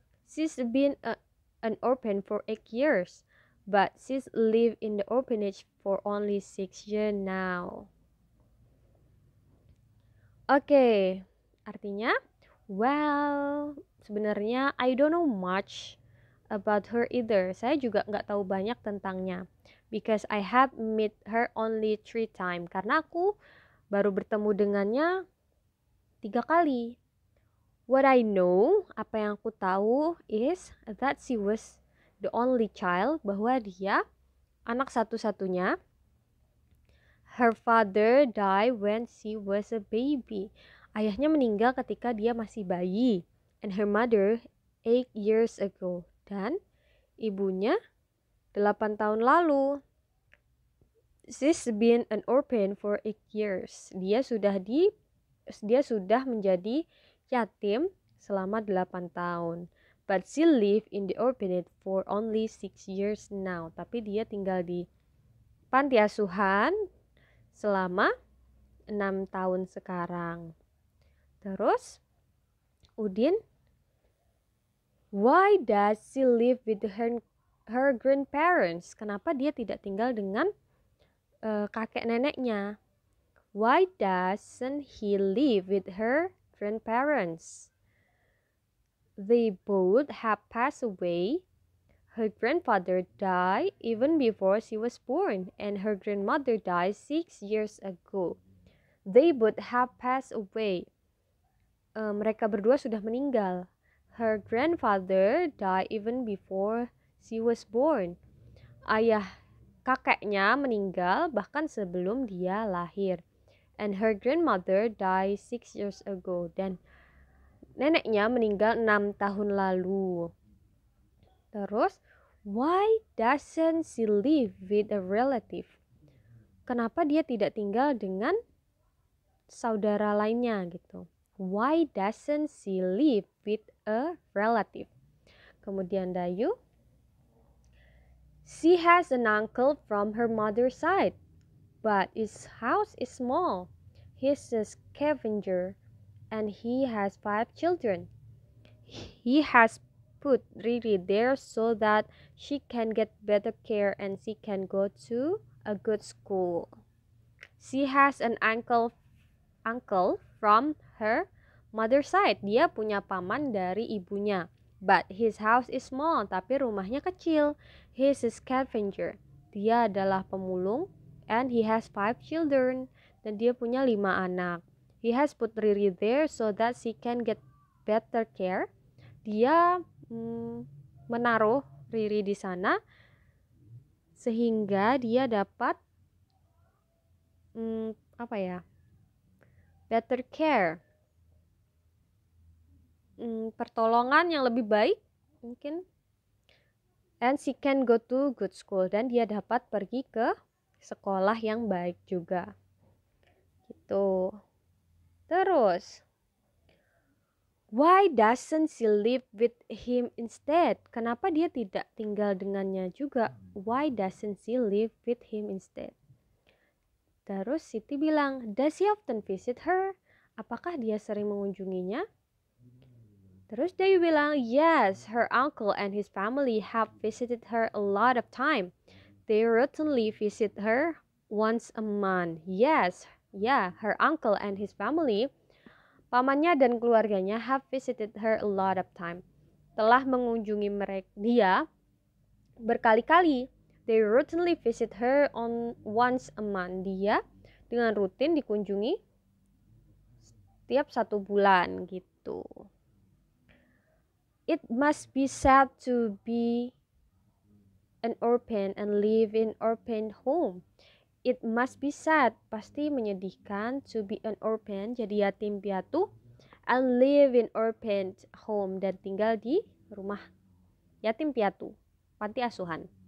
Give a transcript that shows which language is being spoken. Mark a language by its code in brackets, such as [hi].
[en] She's been an orphan for 8 years, but she's lived in the orphanage for only 6 years now. [id] Oke, artinya, [en] well, [id] sebenarnya [en] I don't know much about her either. [id] Saya juga nggak tahu banyak tentangnya. [en] Because I have met her only 3 times. [id] Karena aku baru bertemu dengannya 3 kali. [en] What I know, [id] apa yang aku tahu [en] is that she was the only child, [id] bahwa dia anak satu-satunya. [en] Her father died when she was a baby. [id] Ayahnya meninggal ketika dia masih bayi. [en] And her mother 8 years ago. [id] Dan ibunya 8 tahun lalu. [en] She's been an orphan for 8 years. [id] Dia sudah menjadi yatim selama 8 tahun. [en] But she lived in the orphanage for only 6 years now. [id] Tapi dia tinggal di panti asuhan selama 6 tahun sekarang. [en] Terus Udin, why does she live with her grandparents? [id] Kenapa dia tidak tinggal dengan kakek neneknya? [en] Why doesn't he live with her grandparents? They both have passed away. Her grandfather died even before she was born, and her grandmother died 6 years ago. They both have passed away. [id] Mereka berdua sudah meninggal. [en] Her grandfather died even before she was born. [id] Kakeknya meninggal bahkan sebelum dia lahir. [en] And her grandmother died 6 years ago. [id] Dan neneknya meninggal 6 tahun lalu. [en] Terus, why doesn't she live with a relative? [id] Kenapa dia tidak tinggal dengan saudara lainnya gitu? [en] Why doesn't she live with a relative? Kemudian Dayu, she has an uncle from her mother's side, but his house is small. He's a scavenger, and he has 5 children. He has put Riri there so that she can get better care and she can go to a good school. She has an uncle from her mother's side. [id] Dia punya paman dari ibunya. [en] But his house is small, [id] tapi rumahnya kecil. [en] He's a scavenger. [id] Dia adalah pemulung, [en] and he has 5 children. [id] Dan dia punya 5 anak. [en] He has put Riri there so that she can get better care. [id] Dia menaruh Riri di sana sehingga dia dapat [en] better care, [id] pertolongan yang lebih baik mungkin. [en] And she can go to good school, [id] dan dia dapat pergi ke sekolah yang baik juga gitu. [en] Terus, why doesn't she live with him instead? [id] Kenapa dia tidak tinggal dengannya juga? [en] Why doesn't she live with him instead? [id] Terus Siti bilang, [en] does he often visit her? [id] Apakah dia sering mengunjunginya? Terus Dayu bilang, [en] yes, her uncle and his family have visited her a lot of time. They routinely visit her once a month. Yes, her uncle and his family, [id] pamannya dan keluarganya, [en] have visited her a lot of time. [id] Telah mengunjungi dia berkali-kali. [en] They routinely visit her on once a month. [id] Dia dengan rutin dikunjungi setiap 1 bulan gitu. [en] It must be sad to be an orphan and live in orphan home. It must be sad, [id] pasti menyedihkan, [en] to be an orphan, [id] jadi yatim piatu, [en] and live in orphan home, [id] dan tinggal di rumah yatim piatu, panti asuhan.